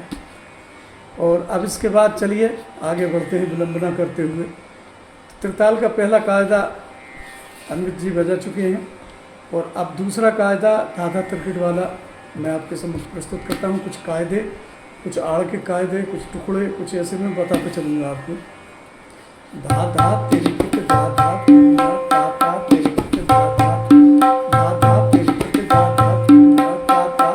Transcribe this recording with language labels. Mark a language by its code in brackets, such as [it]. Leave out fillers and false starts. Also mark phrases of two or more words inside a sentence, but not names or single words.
[hi] और अब इसके बाद चलिए आगे बढ़ते हैं विलंबना करते हुए। त्रिताल का पहला कायदा अनवित जी बजा चुके हैं और अब दूसरा कायदा धाधा त्रिकट वाला मैं आपके समक्ष प्रस्तुत करता हूँ। कुछ कायदे, कुछ आड़ के कायदे, कुछ टुकड़े, कुछ ऐसे में बताते चलूँगा आपको। धा धा तिरिकिट धा धा धा धा तिरिकिट धा धा धा धा तिरिकिट धा धा धा धा।